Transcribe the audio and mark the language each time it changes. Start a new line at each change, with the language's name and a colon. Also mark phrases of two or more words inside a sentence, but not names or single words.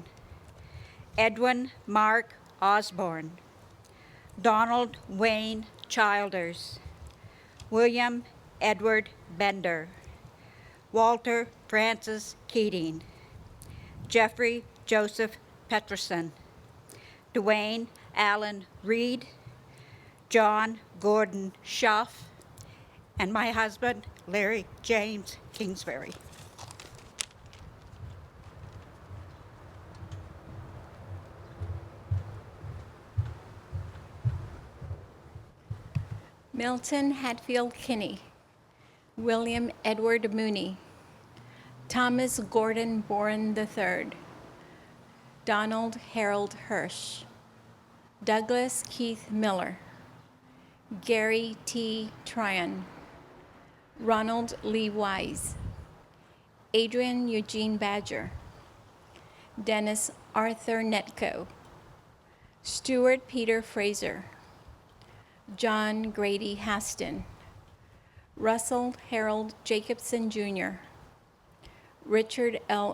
English: Edwin Mark Osborne, Donald Wayne Childers, William Edward Bender, Walter Francis Keating, Jeffrey Joseph Peterson, Dwayne Allen Reed, John Gordon Schuff, and my husband, Larry James Kingsbury. Milton Hatfield Kinney, William Edward Mooney, Thomas Gordon Boren III, Donald Harold Hirsch, Douglas Keith Miller, Gary T. Tryon, Ronald Lee Wise, Adrian Eugene Badger, Dennis Arthur Netco, Stuart Peter Fraser, John Grady Haston, Russell Harold Jacobson Jr., Richard L.